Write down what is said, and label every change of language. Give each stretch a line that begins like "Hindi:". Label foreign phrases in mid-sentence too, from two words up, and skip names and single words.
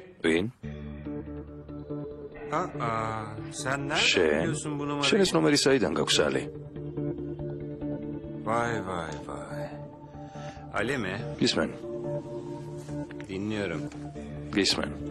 Georgian: ვინ?
Turkish: Sen nereden
Georgian: შენ?
Turkish: biliyorsun bu numarayı?
Georgian: შენ ეს ნომერი საიდან გაქვს ალი?
Turkish: Vay vay vay. Ali mi?
Georgian: გისმენ?
Turkish: Dinliyorum.
Georgian: გისმენ?